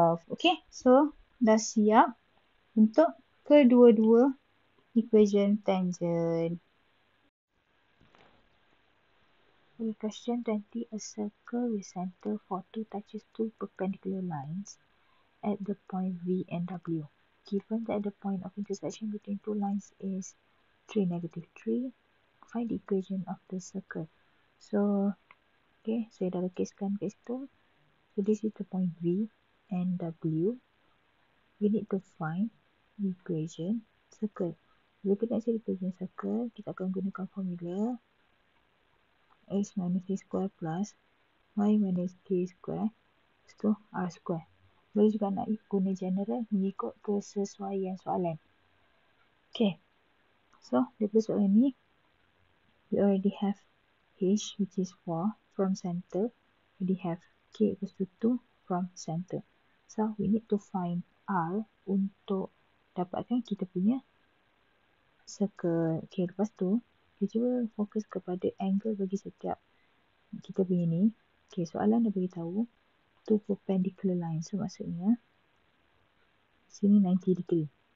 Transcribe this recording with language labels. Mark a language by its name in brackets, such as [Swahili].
[Malay] Okay, so dah siap untuk kedua-dua equation tangent. [English] Okay, question 20. A circle with center for 2 touches 2 perpendicular lines at the point V and W. Given that the point of intersection between two lines is 3, -3, find the equation of the circle. So, okay, [Malay] saya dah lukiskan kat situ. [English] So, this is the point V and W. We need to find the equation circle. [Malay] Bila kita nak cari equation circle, kita akan gunakan formula [English] x minus c square plus y minus k square equals to r square. [Malay] Boleh juga nak guna general mengikut kesesuaian soalan. [English] Okay, so [Malay] daripada soalan ni, [English] we already have h which is 4 from center. We have k equals to 2 from center. So we need to find r [Malay] untuk dapatkan kita punya [English] circle. [Malay] Okay, lepas tu kita cuba fokus kepada angle bagi setiap kita punya ni. Okay, soalan dah beritahu two perpendicular line. So maksudnya sini 90 degree.